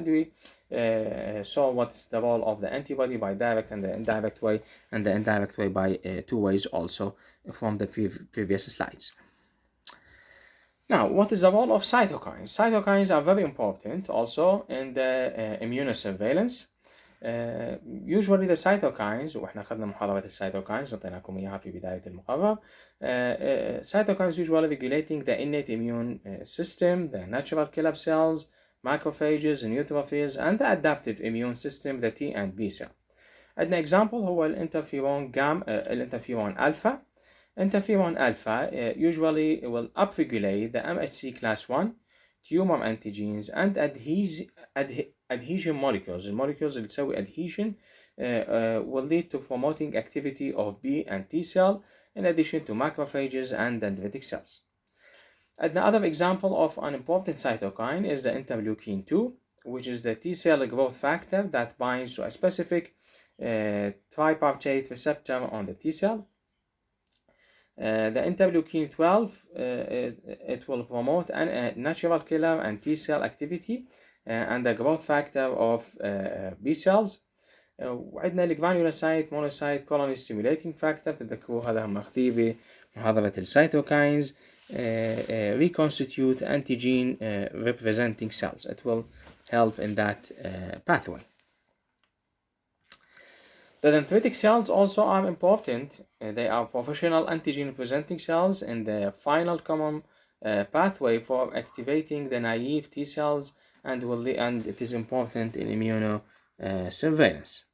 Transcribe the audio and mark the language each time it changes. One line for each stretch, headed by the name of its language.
English: And we saw what's the role of the antibody by direct and the indirect way, and the indirect way by two ways also from the previous slides. Now, what is the role of cytokines? Cytokines are very important also in the immunosurveillance. Usually the cytokines،
Arabic: واحنا اخذنا محاضرة الcytokines نعطيناكم اياها في بداية المقرر.
English: Cytokines usually regulating the innate immune system, the natural killer cells, macrophages, neutrophils, and the adaptive immune system, the T and B cell.
Arabic: عندنا example هو الانترفيرون الانترفيرون alpha.
English: Interferon alpha usually will upregulate the MHC class 1 tumor antigens and adhesion molecules. The molecules
Arabic: اللي تسوي
English: adhesion will lead to promoting activity of B and T cell in addition to macrophages and dendritic cells. Another example of an important cytokine is the interleukin 2, which is the T cell growth factor that binds to a specific tripartite receptor on the T cell. The interleukin 12, it will promote a natural killer and T cell activity and the growth factor of B cells.
Arabic: وعندنا الجرانيولوسايت مونوسايت
English: colony stimulating factor
Arabic: تذكروا هذا هم أخذيه بمحاضرة السيتوكاينز
English: reconstitute antigen representing cells. It will help in that pathway. The dendritic cells also are important. They are professional antigen presenting cells in the final common pathway for activating the naive T cells and it is important in immunosurveillance.